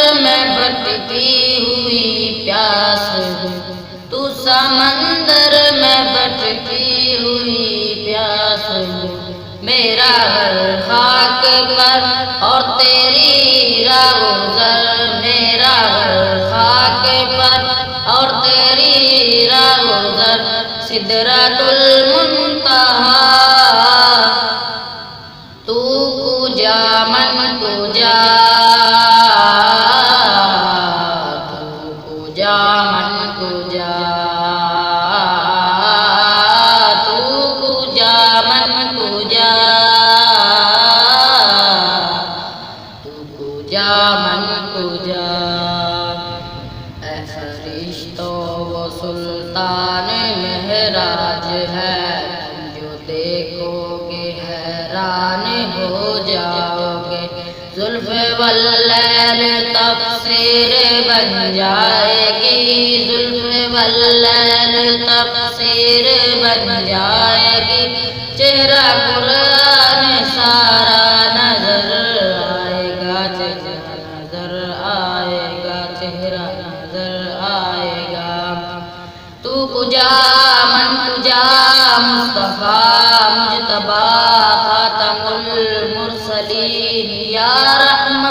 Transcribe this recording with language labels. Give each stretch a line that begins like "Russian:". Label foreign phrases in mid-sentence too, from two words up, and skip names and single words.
Urdu: میں بھٹکی ہوئی پیاس ہوں، تو سمندر میں بھٹکی ہوئی پیاس ہوں، میرا گھر خاک پر اور تیری راہ گزر، میرا گھر خاک پر اور تیری راہ گزر، سدرۃ المنتہا
Persian: تو کجا من کجا، تو کجا من کجا، تو کجا من کجا، تو کجا من کجا۔
Urdu: اے فرشتوں وہ سلطان مہراج ہے، تم جو دیکھو گے حیران ہو جاؤ گے، زلف واللیل تفسیر بن جائے گی، زلف واللیل تفسیر بن جائے گی، چہرہ قرآن سارا نظر آئے گا، چہرہ نظر آئے گا، چہرہ نظر آئے گا۔
Persian: تو کجا من کجا،
Arabic: مصطفیٰ مجتبیٰ خاتم المرسلین یا رحمت